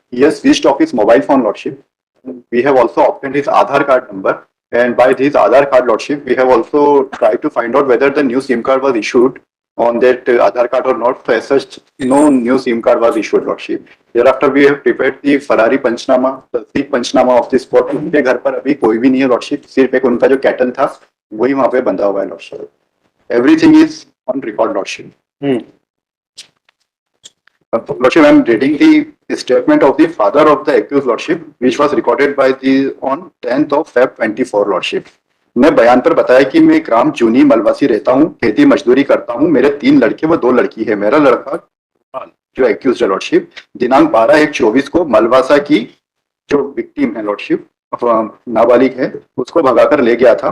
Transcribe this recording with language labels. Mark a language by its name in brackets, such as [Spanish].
[English] He has switched off his mobile phone, Lordship. We have also obtained his Aadhaar card number, and by his Aadhaar card, Lordship, we have also tried to find out whether the new SIM card was issued on that Aadhaar card or not. So as such, no new SIM card was issued, Lordship. Thereafter, we have prepared the Ferrari Panchnama, the Sikh Panchnama of the spot. [Hindi] उनके घर पर अभी कोई भी नहीं है, Lordship. सिर्फ एक उनका जो कैटल था, वही वहाँ पे बंधा हुआ है, Lordship. [English] Everything is on record, Lordship. Lordship, I am reading the statement of the father of the accused, Lordship, which was recorded by on 10th of Feb 24, Lordship. [Hindi] मैं बयान पर बताया कि मैं ग्राम चूनी मलवासी रहता हूँ, खेती मजदूरी करता हूँ, मेरे 3 लड़के व 2 लड़की है। मेरा लड़का जो एक्यूज है, Lordship, दिनांक 12/1/24 को मलवासा की जो विक्टिम है, Lordship, नाबालिग है, उसको भगाकर ले गया था।